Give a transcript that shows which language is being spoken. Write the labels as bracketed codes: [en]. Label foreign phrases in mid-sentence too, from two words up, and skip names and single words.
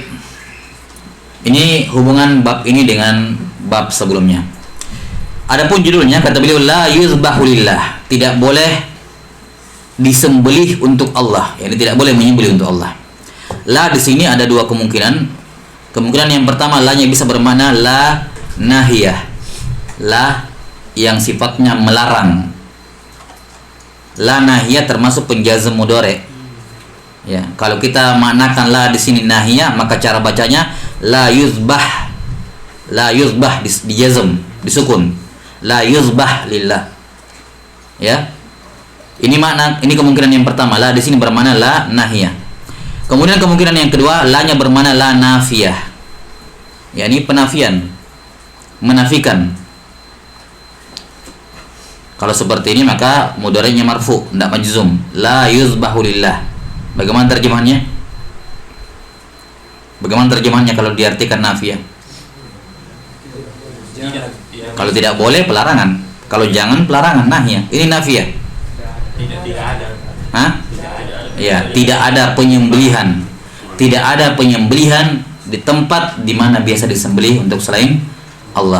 [id] Ini hubungan bab ini dengan bab sebelumnya. Adapun judulnya, kata beliau, [ar] la yuzbahu lillah, [id] tidak boleh disembelih untuk Allah. Yani tidak boleh menyembelih untuk Allah. La di sini ada dua kemungkinan. Kemungkinan yang pertama, la-nya bisa bermakna [ar] la nahiyah, [id] la yang sifatnya melarang. La nahiyah termasuk penjazm mudhari. Ya, kalau kita maknakan la di sini nahiyah, maka cara bacanya [ar] la yuzbah. La yuzbah [id] dijazm, disukun. [ar] La yuzbah lillah. [id] Ya. Ini kemungkinan yang pertama, la di sini bermakna [ar] la nahiyah. [id] Kemudian kemungkinan yang kedua, la-nya bermakna [ar] la nafiyah. [id] Ya, ini penafian, menafikan. Kalau seperti ini maka mudhari'nya marfu, tidak majzum. [ar] La yuzbahu lillah. [id] Bagaimana terjemahannya? Bagaimana terjemahannya kalau diartikan nafiyah? Kalau tidak boleh, pelarangan. Kalau jangan, pelarangan, nahiyah. Ini nafiyah. Tidak ada. Hah? Ya, tidak ada penyembelihan. Tidak ada penyembelihan di tempat di mana biasa disembelih untuk selain Allah.